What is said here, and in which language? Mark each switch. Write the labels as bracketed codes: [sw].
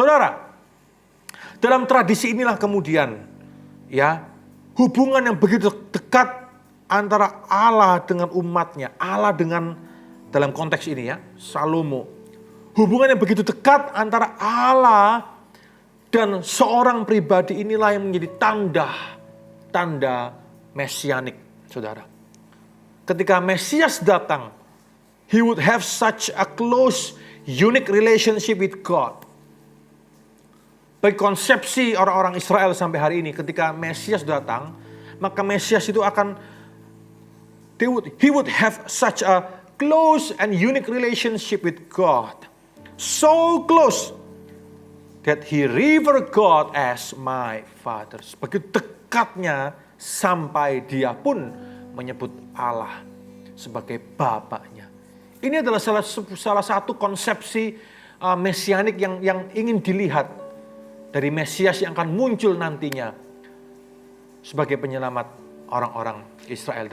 [id] Saudara, dalam tradisi inilah kemudian, ya, hubungan yang begitu dekat antara Allah dengan umatnya, Allah dengan, dalam konteks ini ya, Salomo. Hubungan yang begitu dekat antara Allah dan seorang pribadi inilah yang menjadi tanda mesianik, saudara. Ketika Mesias datang, [en] he would have such a close, unique relationship with God. [id] Bagi konsepsi orang-orang Israel sampai hari ini, ketika Mesias datang, maka Mesias itu akan, [en] he would have such a close and unique relationship with God. So close that he revered God as my father. [id] Begitu dekatnya sampai dia pun menyebut Allah sebagai bapaknya. Ini adalah salah satu konsepsi mesianik yang ingin dilihat dari Mesias yang akan muncul nantinya sebagai penyelamat orang-orang Israel.